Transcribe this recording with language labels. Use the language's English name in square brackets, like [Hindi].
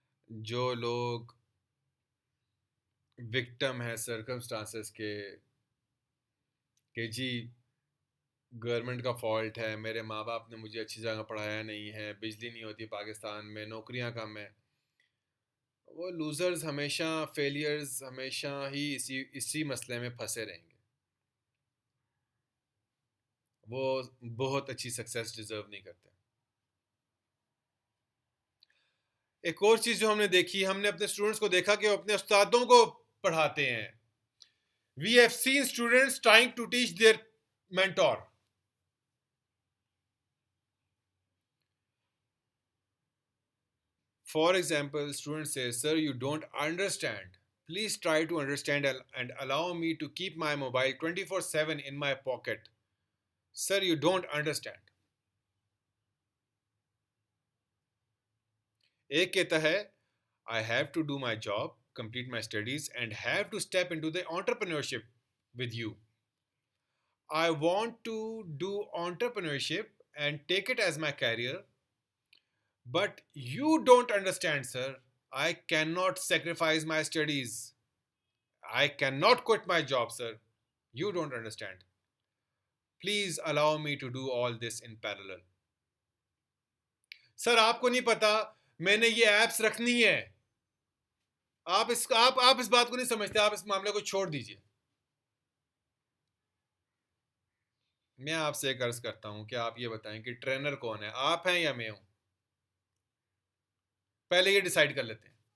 [Urdu] جو لوگ وکٹم ہے سرکمسٹانسز کے, کہ جی گورنمنٹ کا فالٹ ہے, میرے ماں باپ نے مجھے اچھی جگہ پڑھایا نہیں ہے, بجلی نہیں ہوتی پاکستان میں, نوکریاں کم ہیں, وہ لوزرز ہمیشہ, فیلیئرز ہمیشہ ہی اسی مسئلے میں پھنسے رہیں گے. وہ بہت اچھی سکسیس ڈیزرو نہیں کرتے. ایک اور چیز جو ہم نے دیکھی, ہم نے اپنے اسٹوڈنٹس کو دیکھا کہ وہ اپنے استادوں کو پڑھاتے ہیں. [English] We have seen students trying to teach their mentor. For example, student says, "Sir, you don't understand. Please try to understand and allow me to keep my mobile 24/7 in my pocket. Sir, you don't understand." [Urdu] ایک کہتا ہے, [English] I have to do my job, complete my studies, and have to step into the entrepreneurship. with you. I want to do entrepreneurship and take it as my career, but you don't understand, sir. I cannot sacrifice my studies. I cannot quit my job, sir. You don't understand. Please allow me to do all this in parallel. [Urdu] سر آپ کو نہیں پتا میں نے یہ apps رکھنی ہے. آپ اس بات کو نہیں سمجھتے. آپ اس معاملے کو چھوڑ دیجئے. میں آپ سے ایک عرض کرتا ہوں کہ آپ یہ بتائیں کہ ٹرینر کون ہے, آپ ہیں یا میں ہوں؟ پہلے یہ ڈیسائیڈ کر لیتے ہیں.